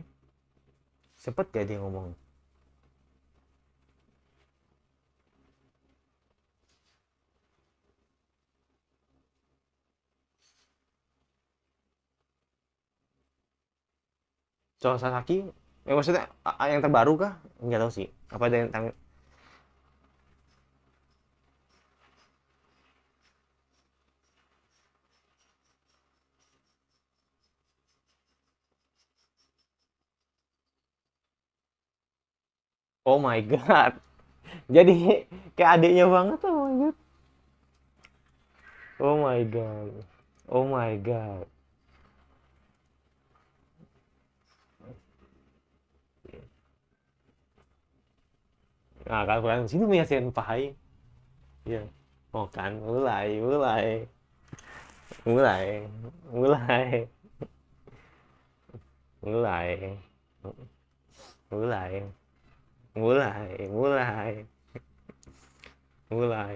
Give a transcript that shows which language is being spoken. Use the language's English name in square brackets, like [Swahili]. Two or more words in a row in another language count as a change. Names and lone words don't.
[Indonesian] Sempet gak dia ngomong soal Sasaki? Maksudnya yang terbaru kah? Nggak tahu sih. Apa ada yang [English] Oh my god. [Indonesian] Jadi kayak adiknya banget, [English] oh my god. Oh my god. Oh my god. [Indonesian] Nah, kan sini punya senpai. Iya. Oh kan, mulai, mulai, mulai, mulai, mulai, mulai.